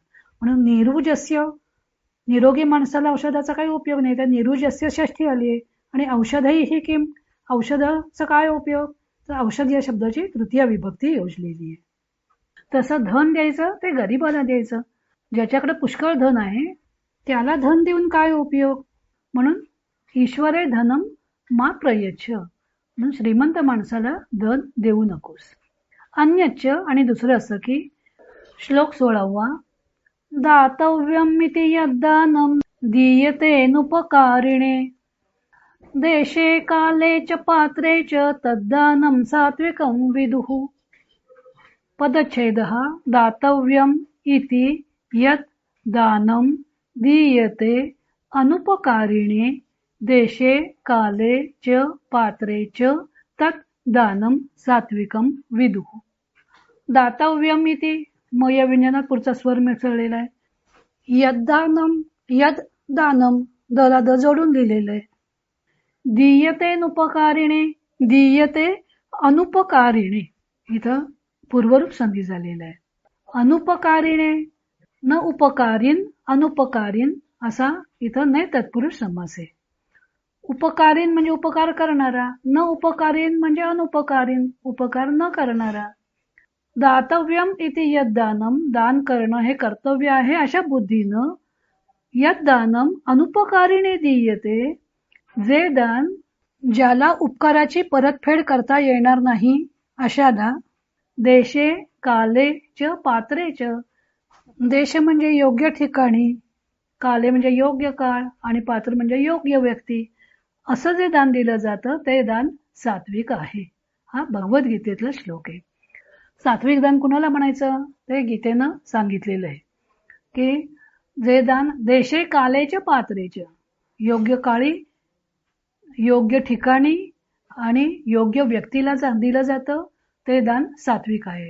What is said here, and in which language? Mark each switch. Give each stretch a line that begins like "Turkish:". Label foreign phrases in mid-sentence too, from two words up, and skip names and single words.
Marathi: म्हणून निरुजस्य, निरोगी माणसाला औषधाचा काही उपयोग नाही, तर निरुजस्य षष्ठी आली आहे. आणि औषधही ही किम, औषधाचा काय उपयोग, तर औषध या शब्दाची तृतीय विभक्ती योजलेली आहे. तसं धन द्यायचं ते गरिबाला द्यायचं. ज्याच्याकडे पुष्कळ धन आहे त्याला धन देऊन काय उपयोग.
Sanskrit: म्हणून ईश्वरे धनम मा प्रयच्छ.
Marathi: म्हणून श्रीमंत माणसाला धन देऊ नकोस.
Sanskrit: अन्यच्च
Marathi: आणि दुसरं असं की श्लोक
Sanskrit: 16 दातव्यमिति यद्दानं दीयतेनुपकारिणे देशे काले च पात्रे च तद्दानं सात्विकं विदुः. पदच्छेदः दातव्यम इति यत् दानं दीयते अनुपकारिणे देशे काले च पात्रे च तत् दानं सात्विकं विदुः. दातव्यम इति
Marathi: मय व्यंजनात पुढचा स्वर मिसळलेला आहे.
Sanskrit: यद्दानं, यद दानं
Marathi: दला द जोडून लिहिलेलं आहे.
Sanskrit: दीयते अनुपकारिणे, दीयते अनुपकारिणे
Marathi: इथं पूर्वरूप संधी झालेला आहे.
Sanskrit: अनुपकारिणे न उपकारीन,
Marathi: अनुपकारीन असा इथं नाही तत्पुरुष समास आहे. उपकारीन म्हणजे उपकार करणारा,
Sanskrit: न उपकारीन
Marathi: म्हणजे अनुपकारीन, उपकार न करणारा.
Sanskrit: दातव्यम इति यद्दानम,
Marathi: दान करणं हे कर्तव्य आहे अशा बुद्धीनं,
Sanskrit: यद्दानम अनुपकारिणे दीयते,
Marathi: जे दान ज्याला उपकाराची परतफेड करता येणार नाही अशाला,
Sanskrit: देशे काले च पात्रे च.
Marathi: देश म्हणजे योग्य ठिकाणी, काले म्हणजे योग्य काळ, आणि पात्र म्हणजे योग्य व्यक्ती, असं जे दान दिलं जातं ते दान सात्विक आहे. हा भगवद्गीतेतला श्लोक आहे. सात्विक दान कुणाला म्हणायचं ते गीतेनं सांगितलेलं आहे की जे दान देशे कालेच्या पात्रेच्या, योग्य काळी, योग्य ठिकाणी आणि योग्य व्यक्तीला दिलं जातं ते दान सात्विक आहे.